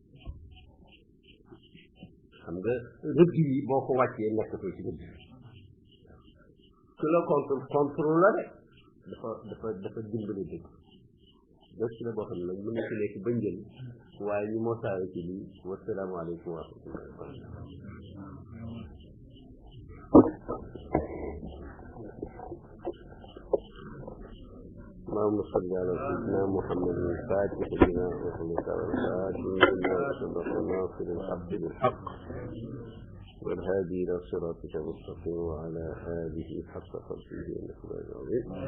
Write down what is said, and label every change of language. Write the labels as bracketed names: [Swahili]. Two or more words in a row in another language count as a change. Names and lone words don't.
[Wolof] xam nga rëdd yi boo ko wàccee nekkatoo ci rëdd ku la contrôle la de dafa dimbali dëgg donc ci la boo xam ne nag mën na ci nekk ba njël waaye ñu moo saare ci lii [Arabic] والسلام عليكم ورحمة الله وبركاته اللهم صل على سيدنا محمد الفاتح لما أغلق والخاتم لما سبق ناصر الحق بالحق والهادي إلى صراطك المستقيم وعلى آله حق قدره ومقداره العظيم